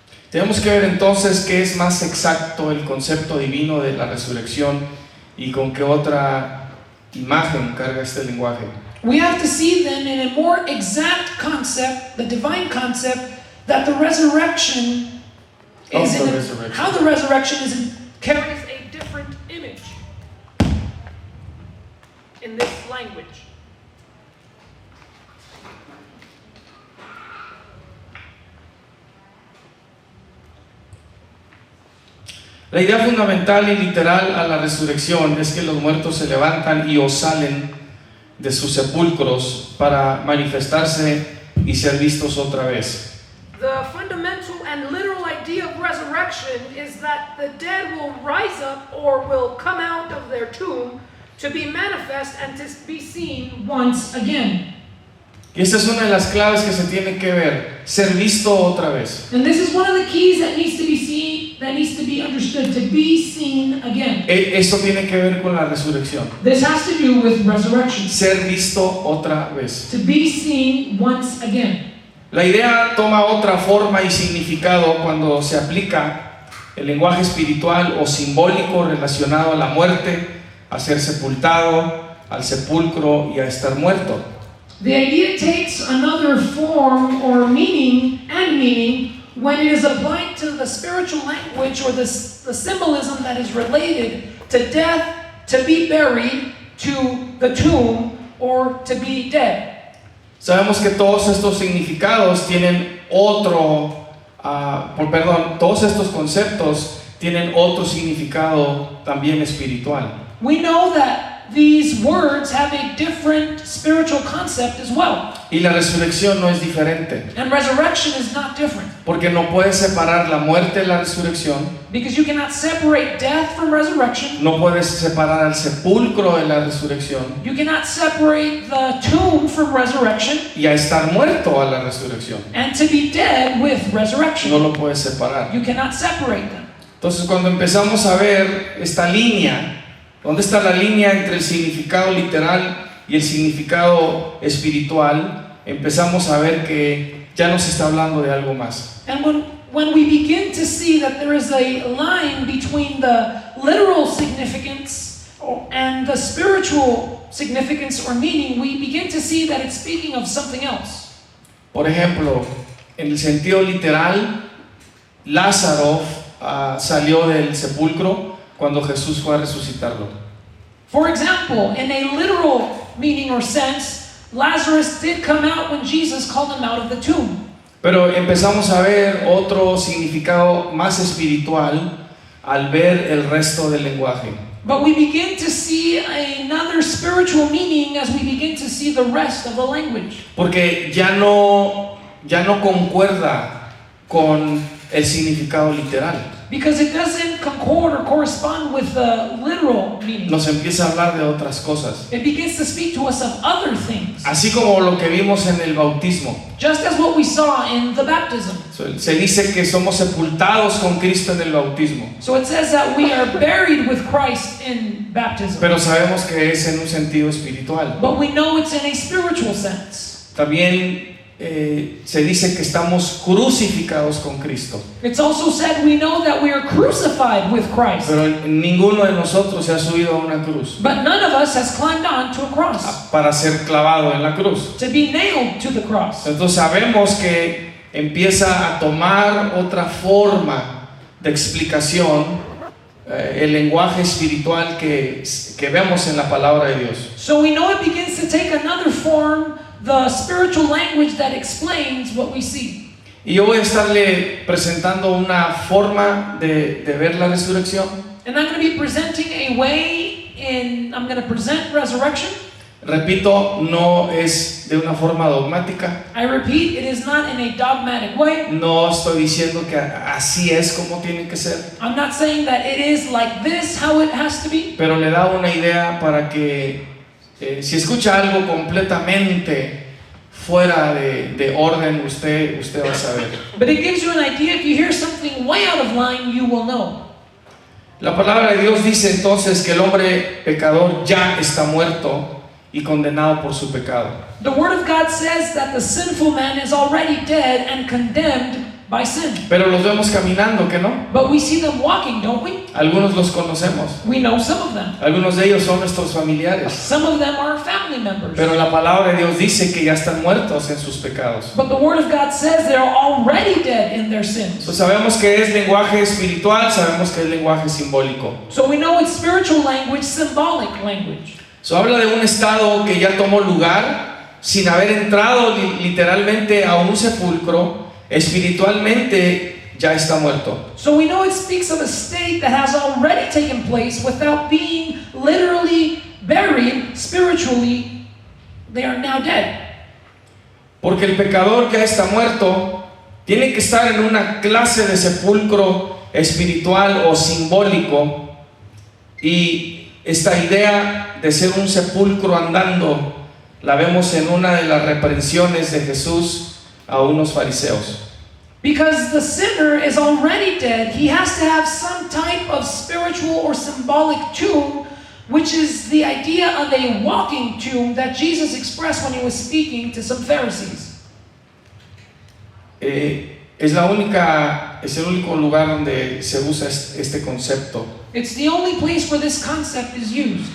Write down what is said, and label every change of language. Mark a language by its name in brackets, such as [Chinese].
[Spanish] Tenemos que ver entonces qué es más exacto el concepto divino de la resurrección y con qué otra imagen carga este lenguaje. [English] We have to see then in a more exact concept, the divine concept, that the resurrection is how the resurrection carries a different image in this language. [Spanish] La idea fundamental y literal a la resurrección es que los muertos se levantan y o salen de sus sepulcros para manifestarse y ser vistos otra vez. [English] The fundamental and literal idea of resurrection is that the dead will rise up or will come out of their tomb to be manifest and to be seen once again. [Spanish] Y esta es una de las claves que se tiene que ver, ser visto otra vez. [English] And this is one of the keys that needs to be seen, that needs to be understood, to be seen again. [Spanish] Esto tiene que ver con la resurrección. [English] This has to do with resurrection. [Spanish] Ser visto otra vez. [English] To be seen once again. [Spanish] La idea toma otra forma y significado cuando se aplica el lenguaje espiritual o simbólico relacionado a la muerte, a ser sepultado, al sepulcro y a estar muerto. [English] The idea takes another form or meaning when it is applied to the spiritual language or the symbolism that is related to death, to be buried, to the tomb, or to be dead. [Spanish] Sabemos que todos estos significados tienen todos estos conceptos tienen otro significado también espiritual. [English] We know that these words have a different spiritual concept as well. [Spanish] Y la resurrección no es diferente. [English] And resurrection is not different. [Spanish] Porque no puedes separar la muerte de la resurrección. [English] Because you cannot separate death from resurrection. [Spanish] No puedes separar al sepulcro de la resurrección. [English] You cannot separate the tomb from resurrection. [Spanish] Y a estar muerto a la resurrección. [English] And to be dead with resurrection. [Spanish] No lo puedes separar. [English] You cannot separate them. [Spanish] Entonces cuando empezamos a ver esta línea, ¿dónde está la línea entre el significado literal y el significado espiritual? Empezamos a ver que ya nos está hablando de algo más. [English] And when we begin to see that there is a line between the literal significance and the spiritual significance or meaning, we begin to see that it's speaking of something else. [Spanish] Por ejemplo, en el sentido literal, Lázaro salió del sepulcro cuando Jesús fue a resucitarlo. [English] For example, in a literal meaning or sense, Lazarus did come out when Jesus called him out of the tomb. [Spanish] Pero empezamos a ver otro significado más espiritual al ver el resto del lenguaje. [English] But we begin to see another spiritual meaning as we begin to see the rest of the language. [Spanish] Porque ya no concuerda con el significado literal. [English] Because it doesn't concord or correspond with the literal meaning. [Spanish] Nos empieza a hablar de otras cosas. [English] It begins to speak to us of other things. [Spanish] Así como lo que vimos en el bautismo. [English] Just as what we saw in the baptism. [Spanish] Se dice que somos sepultados con Cristo en el bautismo. [English] So it says that we are buried with Christ in baptism. [Spanish] Pero sabemos que es en un sentido espiritual. [English] But we know it's in a spiritual sense. [Spanish] También se dice que estamos crucificados con Cristo. [English] It's also said we know that we are crucified with Christ. [Spanish] Pero ninguno de nosotros se ha subido a una cruz. [English] But none of us has climbed on to a cross. [Spanish] Para ser clavado en la cruz. [English] To be nailed to the cross. [Spanish] Entonces sabemos que empieza a tomar otra forma de explicación el lenguaje espiritual que vemos en la palabra de Dios. [English] So we know it begins to take another form, the spiritual language that explains what we see. [Spanish] Y yo voy a estarle presentando una forma de ver la resurrección. [English] And I'm going to be presenting a way I'm going to present resurrection. [Spanish] Repito, no es de una forma dogmática. [English] I repeat, it is not in a dogmatic way. [Spanish] No estoy diciendo que así es como tiene que ser. [English] I'm not saying that it is like this, how it has to be. [Spanish] Pero le da una idea para que si escucha algo completamente fuera de orden, usted va a saber. [English] But it gives you an idea. If you hear something way out of line, you will know. [Spanish] La palabra de Dios dice entonces que el hombre pecador ya está muerto y condenado por su pecado. [English] The Word of God says that the sinful man is already dead and condemned by sin. [Spanish] Pero los vemos caminando, ¿que no? [English] But we see them walking, don't we? [Spanish] Algunos los conocemos. [English] We know some of them. [Spanish] Algunos de ellos son nuestros familiares. [English] Some of them are family members. [Spanish] Pero la palabra de Dios dice que ya están muertos en sus pecados. [English] But the Word of God says they're already dead in their sins. [Spanish] Pues sabemos que es lenguaje espiritual, sabemos que es lenguaje simbólico. [English] So we know it's spiritual language, symbolic language. [Spanish] Habla de un estado que ya tomó lugar sin haber entrado literalmente a un sepulcro. Espiritualmente ya está muerto. [English] So we know it speaks of a state that has already taken place without being literally buried. Spiritually, they are now dead. [Spanish] Porque el pecador que ya está muerto tiene que estar en una clase de sepulcro espiritual o simbólico, y esta idea de ser un sepulcro andando la vemos en una de las reprensiones de Jesús a unos fariseos. [English] Because the sinner is already dead, he has to have some type of spiritual or symbolic tomb, which is the idea of a walking tomb that Jesus expressed when he was speaking to some Pharisees. [Spanish] Es el único lugar donde se usa este concepto. [English] It's the only place where this concept is used.